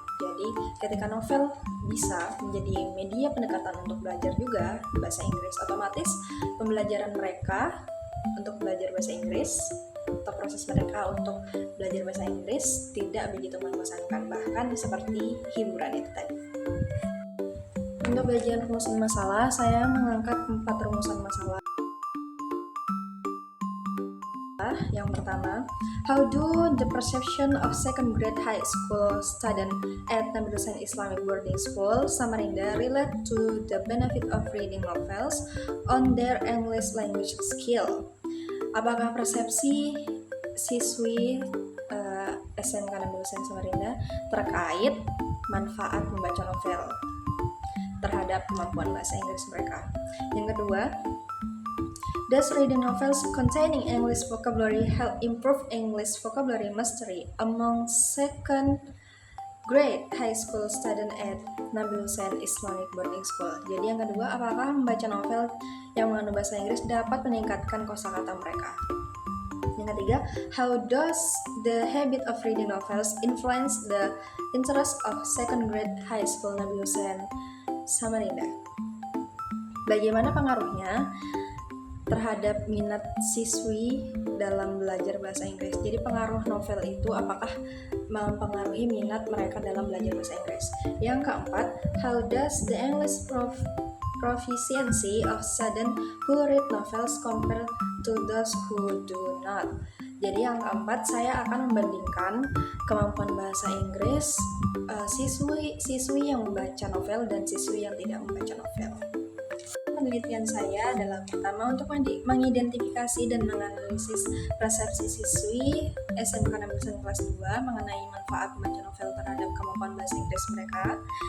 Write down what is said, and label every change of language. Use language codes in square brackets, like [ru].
[id] Jadi, ketika novel bisa menjadi media pendekatan untuk belajar juga bahasa Inggris, otomatis pembelajaran mereka untuk belajar bahasa Inggris atau proses mereka untuk belajar bahasa Inggris tidak begitu membosankan, bahkan seperti hiburan itu tadi. Untuk bagian rumusan masalah, saya mengangkat 4 rumusan masalah. Yang pertama, [en] how do the perception of second grade high school student at Nabi Hussein Islamic Boarding School Samarinda relate to the benefit of reading novels on their English language skill? [id] Apakah persepsi siswi SMK Nabi Hussein Samarinda terkait manfaat membaca novel terhadap kemampuan bahasa Inggris mereka? Yang kedua, [en] does reading novels containing English vocabulary help improve English vocabulary mastery among second grade high school student at Nabi Hussein Islamic Boarding School. [id] Jadi yang kedua, apakah membaca novel yang mengandung bahasa Inggris dapat meningkatkan kosakata mereka? Yang ketiga, [en] how does the habit of reading novels influence the interest of second grade high school Nabi Hussein Samarinda? [id] Bagaimana pengaruhnya terhadap minat siswi dalam belajar bahasa Inggris? Jadi pengaruh novel itu apakah mempengaruhi minat mereka dalam belajar bahasa Inggris? Yang keempat, [en] how does the English proficiency of students who read novels compare to those who do not? [id] Jadi yang keempat, saya akan membandingkan kemampuan bahasa Inggris siswi yang membaca novel dan siswi yang tidak membaca novel. Penelitian saya adalah pertama untuk mengidentifikasi dan menganalisis persepsi siswi SMK Nabi Hussein kelas 2 mengenai manfaat membaca novel terhadap kemampuan bahasa Inggris mereka.